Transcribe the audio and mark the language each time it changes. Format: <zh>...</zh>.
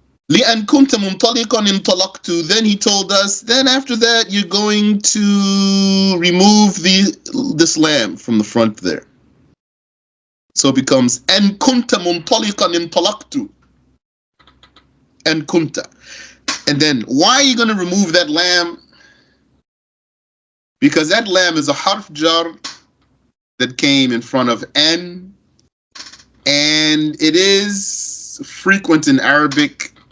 <ar>لأن كنت منطلقا انطلقت.</ar> <en>Then he told us, then after that you're going to remove this lamb from the front there. So it becomes</en> <ar>أن كنت منطلقا انطلقت. أن كنت.</ar> <en>And then why are you going to remove that lamb? Because that lamb is a harf jar that came in front of an, and it is frequent in Arabic.</en>